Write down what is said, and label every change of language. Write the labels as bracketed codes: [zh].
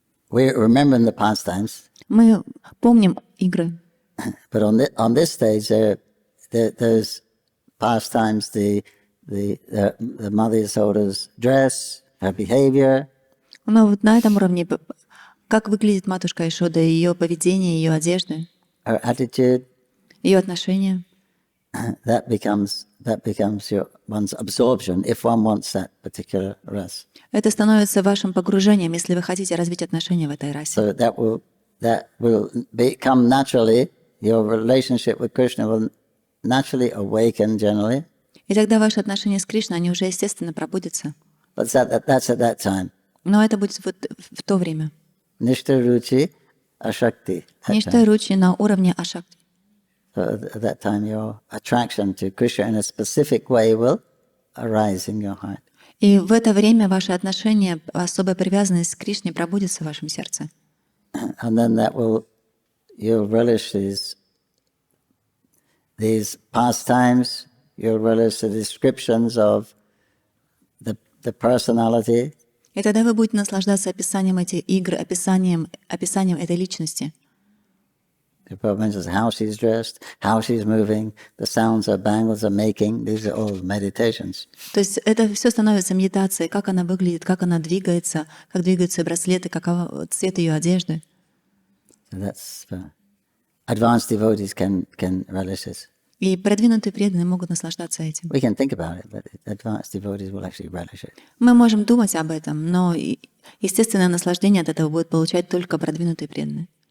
[en] We're remembering the pastimes, [ru] Мы помним игры. [en] but on this stage, there's pastimes, the Mother Yasoda's dress, her behavior, [ru] Но вот на этом уровне, как выглядит матушка Ишода, ее поведение, ее одежды, [en] her attitude, [ru] ее отношения. [en] that becomes one's absorption if one wants that particular rasa. [ru] Это становится вашим погружением, если вы хотите развить отношения в этой расе. [en] So that will become naturally, your relationship with Krishna will naturally awaken generally. [ru] И тогда ваши отношения с Кришной, они уже естественно пробудятся. [en] But that's at that time. [ru] Но это будет вот в то время. [en] Nishta Ruchi Ashakti. [ru] Ништа Ручи на уровне Ашакти. [en] So at that time, your attraction to Krishna in a specific way will arise in your heart. [ru] И в это время ваши отношения, особая привязанность к Кришне пробудится в вашем сердце. [en] And then you'll relish these pastimes, you'll relish the descriptions of the personality, [ru] И тогда вы будете наслаждаться описанием этих игр, описанием этой личности. [en] the Prabhupada mentions how she's dressed, how she's moving, the sounds her bangles are making. These are all meditations. [ru] То есть это все становится медитацией, как она выглядит, как она двигается, как двигаются браслеты, каков цвет ее одежды. [en] So that's advanced devotees can relish this. [ru] И продвинутые преданные могут наслаждаться этим. [en] We can think about it, but advanced devotees will actually relish it. [ru] Мы можем думать об этом, но естественное наслаждение от этого будут получать только продвинутые преданные.